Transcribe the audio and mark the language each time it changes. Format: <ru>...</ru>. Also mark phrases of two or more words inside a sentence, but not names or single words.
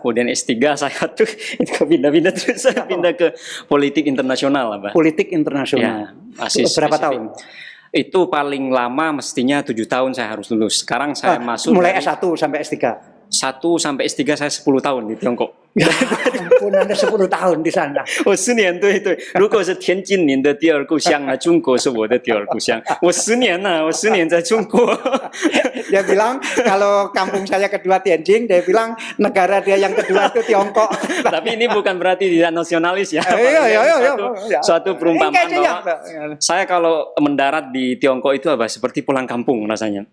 <id>Kemudian S3 saya tuh itu pindah-pindah terus saya pindah ke politik internasional, Pak. Politik internasional. Masih Berapa spesifik. tahun? Itu paling lama mestinya 7 tahun saya harus lulus. Sekarang saya masuk Mulai dari S1 sampai S3. 1 sampai S3 saya 10 tahun di Tiongkok. Ya ampun, Anda 10 tahun di sana.</id> <zh>我10年，对对。如果是天津您的第二故乡呢，中国是我的第二故乡。我10年呢，我10年在中国。</zh> <id>Dia bilang kalau kampung saya kedua Tianjin, dia bilang negara dia yang kedua itu Tiongkok. Tapi ini bukan berarti tidak nasionalis ya. Iya. Suatu perumpamaan Kayaknya bahwa saya kalau mendarat di Tiongkok itu apa seperti pulang kampung rasanya.</id>